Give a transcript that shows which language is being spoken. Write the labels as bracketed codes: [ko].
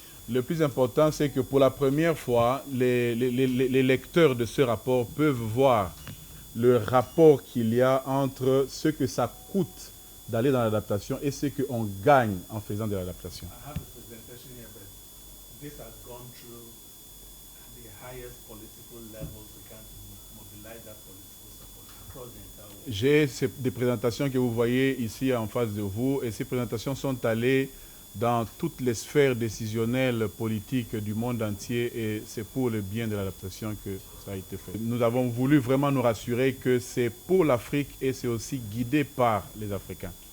[fr] Le plus important, c'est que pour la première fois, les lecteurs de ce rapport peuvent voir le rapport qu'il y a entre ce que ça coûte d'aller dans l'adaptation et ce qu'on gagne en faisant de l'adaptation. [en] I have a presentation here, but this has gone through the highest political levels we can mobilize that political support across the entire world. [fr] J'ai des présentations que vous voyez ici en face de vous et ces présentations sont allées dans toutes les sphères décisionnelles politiques du monde entier et c'est pour le bien de l'adaptation que ça a été fait. Nous avons voulu vraiment nous rassurer que c'est pour l'Afrique et c'est aussi guidé par les Africains.